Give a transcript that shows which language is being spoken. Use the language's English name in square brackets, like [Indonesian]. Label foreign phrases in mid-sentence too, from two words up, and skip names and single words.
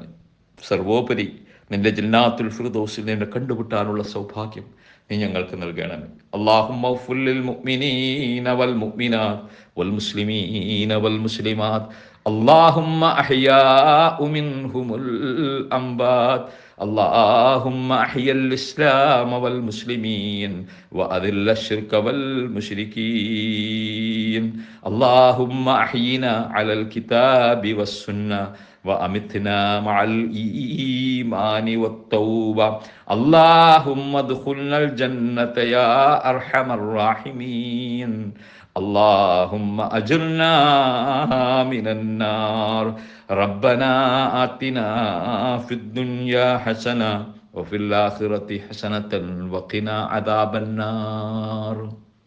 [Malayalam] സർവോപരി നിന്റെ [Arabic] جنة الفردوس [Malayalam] നിന്നെ കണ്ടുമുട്ടാനുള്ള സൗഭാഗ്യം നീ ഞങ്ങൾക്ക് നൽകണമേ. [Arabic] اللهم اغفر للمؤمنين والمؤمنات والمسلمين والمسلمات اللهم الأحياء منهم والأموات اللهم أحيي الإسلام والمسلمين وأذل الشرك والمشركين اللهم أحينا على الكتاب والسنة وأمتنا مع الإيمان والتوبة اللهم ادخلنا الجنة يا أرحم الراحمين اللهم أجرنا من النار ربنا آتنا في الدنيا حسنة وفي الآخرة حسنة وقنا عذاب النار.